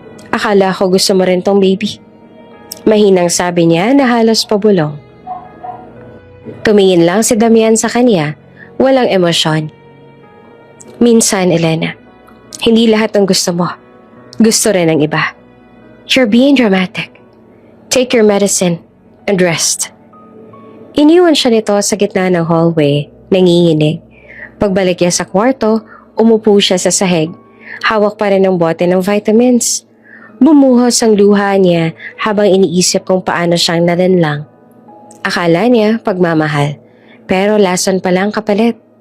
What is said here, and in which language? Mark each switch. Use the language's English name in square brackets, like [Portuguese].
[Filipino] Akala ko gusto mo rin tong baby. Mahinang sabi niya na halos pabulong. Tumingin lang si Damian sa kanya, walang emosyon. Minsan, Elena, hindi lahat ng gusto mo. Gusto rin ng iba. [English] You're being dramatic. Take your medicine and rest. [Filipino] Iniwan siya nito sa gitna ng hallway, nanginginig. Pagbalik niya sa kwarto, umupo siya sa sahig. Hawak pa rin ang bote ng vitamins. Bumuhos ang luha niya habang iniisip kung paano siyang nalanlang. Akala niya pagmamahal, pero lason palang kapalit.